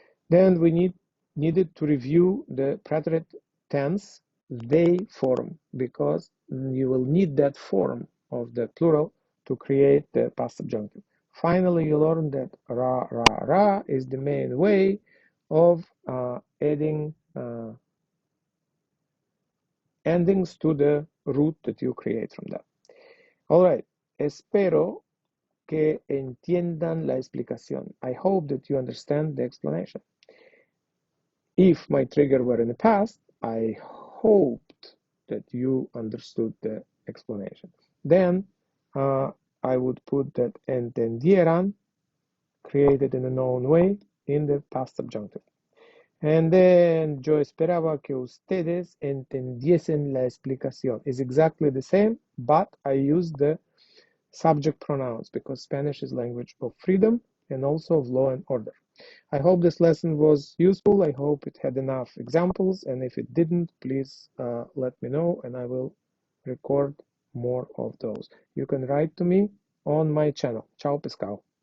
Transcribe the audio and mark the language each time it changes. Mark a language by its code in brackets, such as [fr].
[en] Then we needed to review the preterite tense they form because you will need that form of the plural to create the past subjunctive. Finally, you learn that ra, ra, ra is the main way of adding endings to the root that you create from that. All right, [es] espero que entiendan la explicación. [en] I hope that you understand the explanation. If my trigger were in the past, I hoped that you understood the explanation. Then I would put that entendieran, created in a known way, in the past subjunctive. And then [es] yo esperaba que ustedes entendiesen la explicación. [en] It's exactly the same, but I use the subject pronouns because Spanish is language of freedom and also of law and order. I hope this lesson was useful. I hope it had enough examples, and if it didn't, please let me know and I will record more of those. You can write to me on my channel. [es] Ciao, pescado.